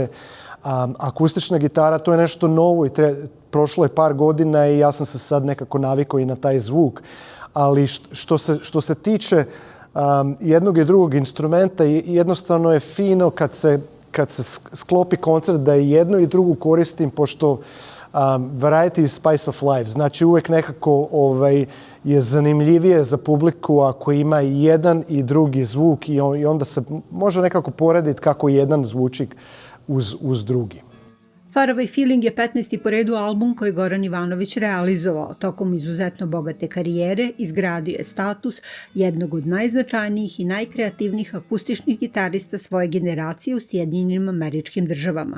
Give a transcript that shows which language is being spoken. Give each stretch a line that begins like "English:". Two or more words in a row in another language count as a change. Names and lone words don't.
Serbian: Akustična gitara, to je nešto novo i prošlo je par godina i ja sam se sad nekako navikao i na taj zvuk. Ali što se tiče jednog i drugog instrumenta, jednostavno je fino kad se sklopi koncert da i jednu i drugu koristim, pošto
English: variety is spice of life.
Serbian: Znači, uvek nekako je zanimljivije za publiku ako ima i jedan i drugi zvuk i onda se može nekako porediti kako jedan zvuči uz drugi. Far Away Feeling je 15. po redu album koji Goran Ivanović realizovao. Tokom izuzetno bogate karijere izgradio je status jednog od najznačajnijih i najkreativnijih akustičnih gitarista svoje generacije u Sjedinjenim Američkim Državama.